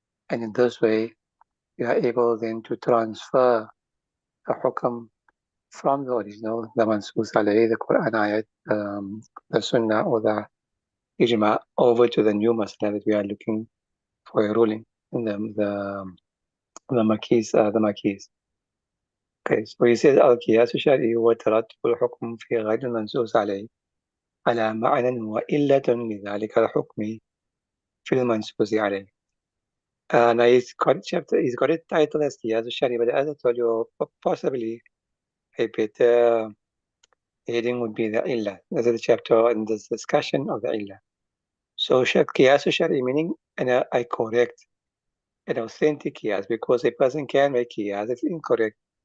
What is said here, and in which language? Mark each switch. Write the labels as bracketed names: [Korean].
[English] And in this way, you are able then to transfer the hukam from the original, the mansus alayhi, the Quran ayat, the sunnah, or the ijma, over to the new masala that we are looking for a ruling in the makis, the makis. Okay, so he says [Arabic] القياس الشرعي هو ترتب الحكم في غير المنصوص عليه على معنى وإلة لذلك الحكم في المنصوص عليه. [English] Now he's got a title as [Arabic] قياس الشرعي, [English] but as I told you, possibly a better heading would be the illah. This is the chapter in this discussion of the illah. So [Arabic] قياس الشرعي [English] meaning I correct an authentic qiyas, because a person can make qiyas that's incorrect.